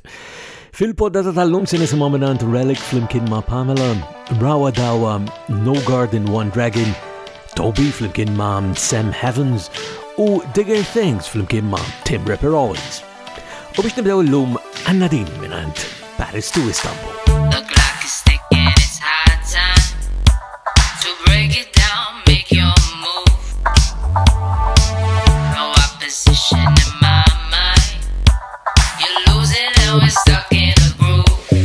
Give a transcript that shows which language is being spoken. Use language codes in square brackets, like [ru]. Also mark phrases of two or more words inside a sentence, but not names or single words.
[mt] Fil-poddata tal-lum se nisimgħu minant Relic flimkien ma' Pamela, Rawa Dawa, No Garden One Dragon, Toby flimkien ma' Sam Heavens u Digger Things flimkien ma' Tim Ripper Owens. U biex nibdew l-lum għanna din minant Paris to Istanbul. [en] The clock is ticking, it's high time to break it down, make your move. No opposition in my mind. You're losing and we're stuck in a groove.